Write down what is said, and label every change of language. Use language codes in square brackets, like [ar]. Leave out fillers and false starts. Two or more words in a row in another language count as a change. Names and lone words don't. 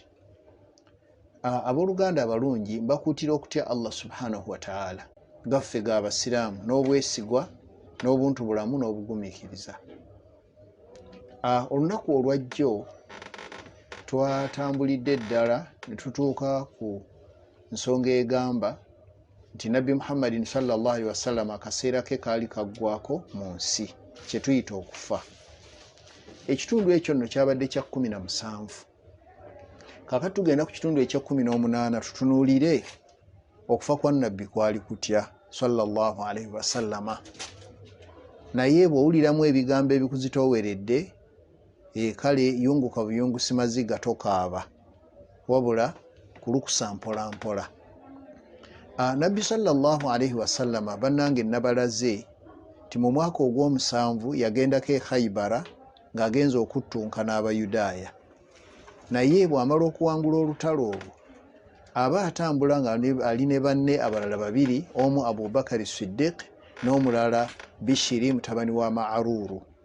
[lg] Aboluganda abalungi mbakuutira okutya Allah [ar] سبحانه وتعالى [lg] gaffe g'abasiraamu n'obwesigwa n'obuntu bulamu n'obugumiikiriza. Olunaku olwajjo twatambulidde ddala ne tutuuka ku nsonga egamba nti Nabbi Muhammadin [ar] صلى الله عليه وسلم [lg] akaseera ke kaali kaggwako mu nsi kye tuyita okufa. Ekitundu ekyo nno kyabadde kya 17. Kaakati tugenda ku kitundu ekya 18 tutunuulire okufa kwa Nabbi kwali kutya [ar] صلى الله عليه وسلم. [lg] Naye bw'owuliramu ebigambo ebikuzitooweredde kale yunguka buyungusi maziga tokaaba wabula kulukusa mpola mpola. Nabbi [ar] صلى الله عليه وسلم [lg] bannange nabalaze ti mu mwaka ogw'omusanvu yagendako e Khaybara ng'agenza okuttunka n'Abayudaaya. Naye bw'amala okuwangula olutalo olwo aba atambula nga ali ne banne abalala babiri, omu Abubakar Siddiq n'omulala Bishiri mutabani wa Ma'ruru.